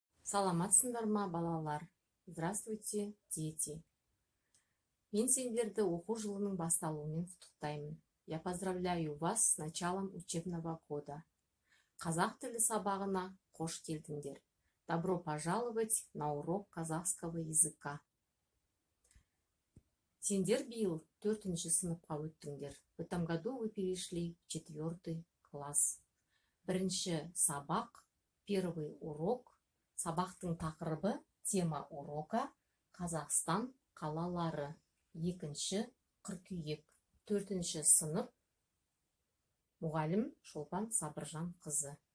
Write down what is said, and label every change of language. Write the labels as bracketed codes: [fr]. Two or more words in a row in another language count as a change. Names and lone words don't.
[kk] Саламатсыңдар ма, балалар? [ru] Здравствуйте, дети. [kk] Мен сендерді оқу жылының басталуымен құттықтаймын. [ru] Я поздравляю вас с началом учебного года. [kk] Қазақ тілі сабағына қош келдіңдер. [ru] Добро пожаловать на урок казахского языка. [kk] Сендер биыл 4-ші сыныпқа өттіңдер. [ru] В этом году вы перешли в 4 класс. [kk] Бірінші сабақ, [ru] первый урок. [kk] Сабақтың тақырыбы [ru] тема урока [kk] Қазақстан қалалары. 2-ші қыркүйек. 4-ші сынып. Мұғалім Шолпан Сабыржан қызы.